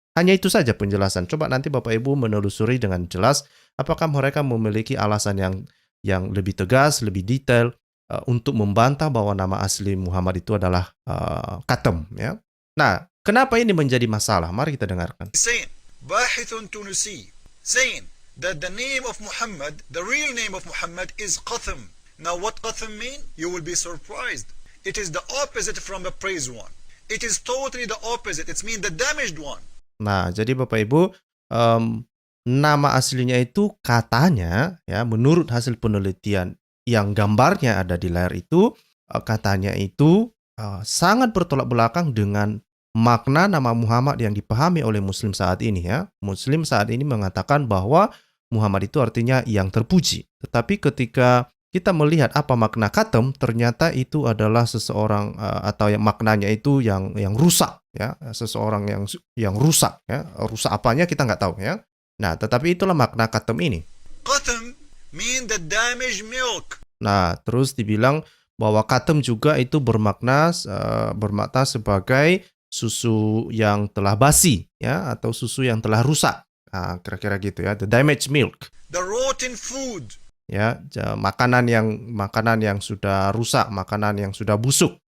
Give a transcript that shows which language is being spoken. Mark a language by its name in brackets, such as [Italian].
[Indonesian] Hanya itu saja penjelasan. Coba nanti Bapak Ibu menelusuri dengan jelas apakah mereka memiliki alasan yang lebih tegas, lebih detail untuk membantah bahwa nama asli Muhammad itu adalah Qatham ya. Nah, kenapa ini menjadi masalah? Mari kita dengarkan. [English] Bahithun Tunisi saying that the name of Muhammad, the real name of Muhammad is Qatham. Now what Qatham mean? You will be surprised. It is the opposite from the praised one. It is totally the opposite. It means the damaged one. [Indonesian] Nah, jadi Bapak Ibu, nama aslinya itu katanya, ya, menurut hasil penelitian yang gambarnya ada di layar itu, katanya itu sangat bertolak belakang dengan makna nama Muhammad yang dipahami oleh Muslim saat ini ya. Muslim saat ini mengatakan bahwa Muhammad itu artinya yang terpuji. Tetapi ketika kita melihat apa makna Qatham, ternyata itu adalah seseorang atau yang maknanya itu yang rusak ya, seseorang yang rusak ya. Rusak apanya kita nggak tahu ya. Nah, tetapi itulah makna Qatham ini. [English] Qatham mean the damaged milk. [Indonesian] Nah, terus dibilang bahwa Qatham juga itu bermakna sebagai susu yang telah basi ya, atau susu yang telah rusak. Nah, kira-kira gitu ya, [English] the damaged milk. The rotten food. [Indonesian] Ya, makanan yang sudah rusak, makanan yang sudah busuk.